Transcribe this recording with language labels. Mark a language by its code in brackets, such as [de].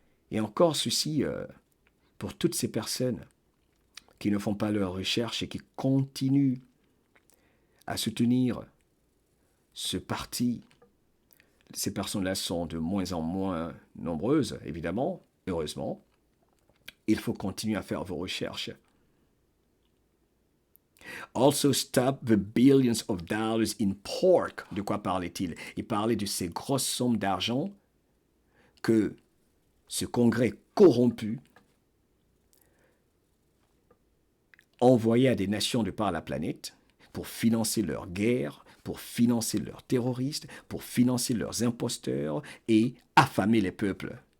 [fr] Et encore ceci pour toutes ces personnes qui ne font pas leurs recherches et qui continuent à soutenir ce parti. Ces personnes-là sont de moins en moins nombreuses, évidemment, heureusement. Il faut continuer à faire vos recherches. [en] Also stop the billions of dollars in pork. [fr] De quoi parlait-il? Il parlait de ces grosses sommes d'argent que ce congrès corrompu envoyait à des nations de par la planète pour financer leurs guerres, pour financer leurs terroristes, pour financer leurs imposteurs et affamer les peuples.